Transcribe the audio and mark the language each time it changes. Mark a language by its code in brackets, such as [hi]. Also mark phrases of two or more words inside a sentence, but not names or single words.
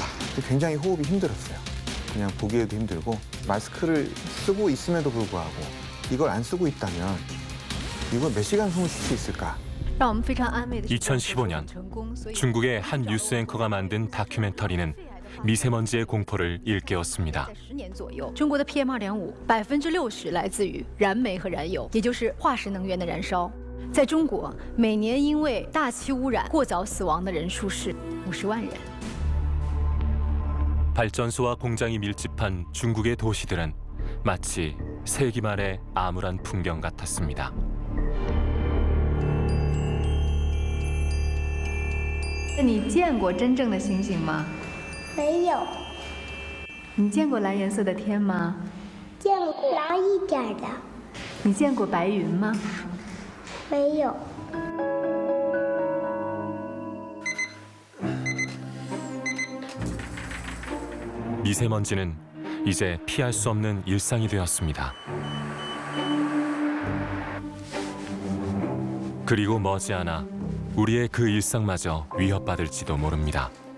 [ko] 굉장히 호흡이 힘들었어요. 그냥 보기에도 힘들고 마스크를 쓰고 있음에도 불구하고 이걸 안 쓰고 있다면 이걸 몇 시간 숨을 쉴 수 있을까? 2015년 중국의 한 뉴스 앵커가 만든 다큐멘터리는 미세먼지의 공포를 일깨웠습니다. [zh] 中国的 PM2.5 60%来自于燃煤和燃油，也就是化石能源的燃烧。在中国，每年因为大气污染过早死亡的人数是50万人。 [ko] 발전소와 공장이 밀집한 중국의 도시들은 마치 세기 말의 암울한 풍경 같았습니다. [zh] 你见过真正的星星吗？没有。你见过蓝颜色的天吗？见过蓝一点的。你见过白云吗？没有。 [ko] 미세먼지는 이제 피할 수 없는 일상이 되었습니다. 그리고 머지않아 우리의 그 일상마저 위협받을지도 모릅니다.